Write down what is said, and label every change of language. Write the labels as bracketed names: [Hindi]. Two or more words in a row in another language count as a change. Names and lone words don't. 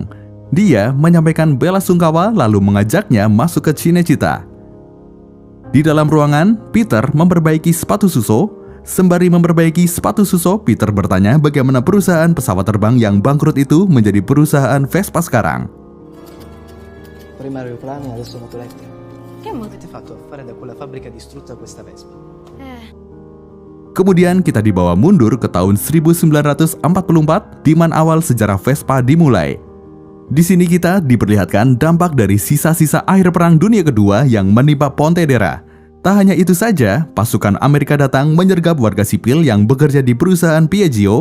[Indonesian] Dia menyampaikan bela sungkawa lalu mengajaknya masuk ke Cinecittà. Di dalam ruangan, Peter memperbaiki sepatu Suso. Sembari memperbaiki sepatu Suso, Peter bertanya bagaimana perusahaan pesawat terbang yang bangkrut itu menjadi perusahaan Vespa sekarang. [Italian] Prima aeroplani, adesso moto elettrico. Che moto? Che ti ha fatto fare da quella fabbrica distrutta questa Vespa? [Indonesian] Kemudian kita dibawa mundur ke tahun 1944, di mana awal sejarah Vespa dimulai. Di sini kita diperlihatkan dampak dari sisa-sisa akhir Perang Dunia Kedua yang menimpa Pontedera. Tak hanya itu saja, pasukan Amerika datang menyergap warga sipil yang bekerja di perusahaan Piaggio.